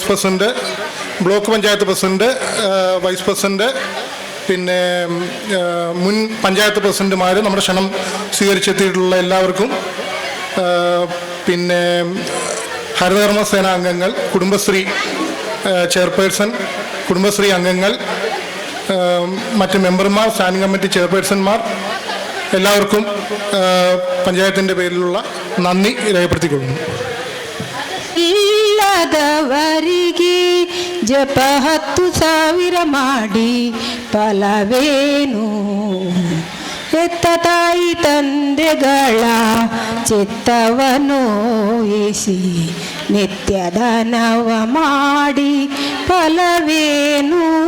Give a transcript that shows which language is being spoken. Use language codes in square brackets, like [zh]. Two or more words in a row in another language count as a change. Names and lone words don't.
[ml] പ്രസിഡന്റ്, ബ്ലോക്ക് പഞ്ചായത്ത് പ്രസിഡന്റ്, [en] vice president, [ml] പിന്നെ മുൻ പഞ്ചായത്ത് പ്രസിഡന്റുമാർ, നമ്മുടെ ക്ഷണം സ്വീകരിച്ചെത്തിയിട്ടുള്ള എല്ലാവർക്കും, പിന്നെ ഹരിതകർമ്മ സേന അംഗങ്ങൾ, കുടുംബശ്രീ ചെയർപേഴ്സൺ, കുടുംബശ്രീ അംഗങ്ങൾ, മറ്റ് മെമ്പർമാർ, [en] standing committee [ml] ചെയർപേഴ്സൺമാർ, എല്ലാവർക്കും പഞ്ചായത്തിൻ്റെ പേരിലുള്ള നന്ദി രേഖപ്പെടുത്തിക്കൊള്ളുന്നു. [kn] ಇಲ್ಲದವರಿಗೆ ಜಪ 10,000 ಮಾಡಿ ಫಲವೇನು? ಎತ್ತ ತಾಯಿ ತಂದೆಗಳ ಚಿತ್ತವನೋಯಿಸಿ ನಿತ್ಯದ ನವ ಮಾಡಿ ಫಲವೇನು?